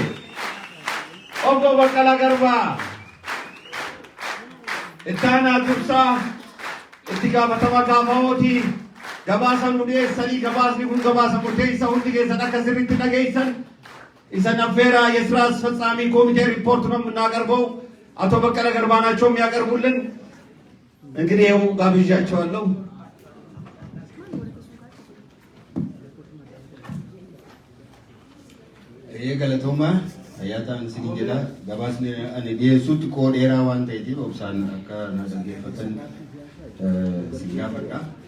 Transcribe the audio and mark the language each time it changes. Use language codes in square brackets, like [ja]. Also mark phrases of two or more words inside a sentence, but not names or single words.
[om] Obbo Baqqalaa Garbaa ittaanaa dursaa itti gaafatama KFO'ti gabaasa nu dhiyeessanii gabaasni kun gabaasa murteessaa hundi keessan akka sirriitti dhageessan isan affeera [am] የስራ አስፈጻሚ ኮሚቴ ሪፖርት ነው የምናቀርበው። አቶ በቀለ ገርባ ናቸው የሚያቀርቡልን። እንግዲህ ይኸው ጋብዣቸዋለሁ። [om] ገለቶማ ayyataan isin jedha gabaasni ani dhiyeessutti qoodheeraa waan ta'eef obsaan akka na dhaggeeffatan isin gaafadha.